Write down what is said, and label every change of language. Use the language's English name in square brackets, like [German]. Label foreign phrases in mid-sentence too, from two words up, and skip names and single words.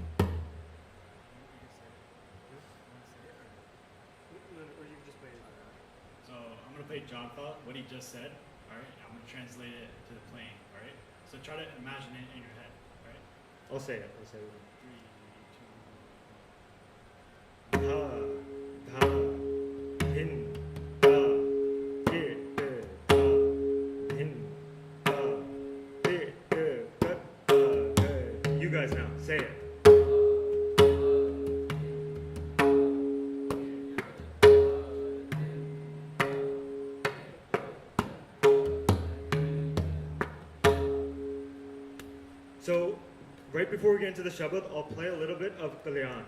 [English] Or you can just play it. So I'm gonna play Janta, what he just said. All right, I'm gonna translate it to the playing. All right. So try to imagine it in your head. All right. I'll say it. I'll say it. 3, 2, 1. Dha, dha, hin, ta, kit, dha, hin, ta, tit, kat, ta, gha. You guys now, say it. So, right before we get into the Shabad, I'll play a little bit of Kalyan.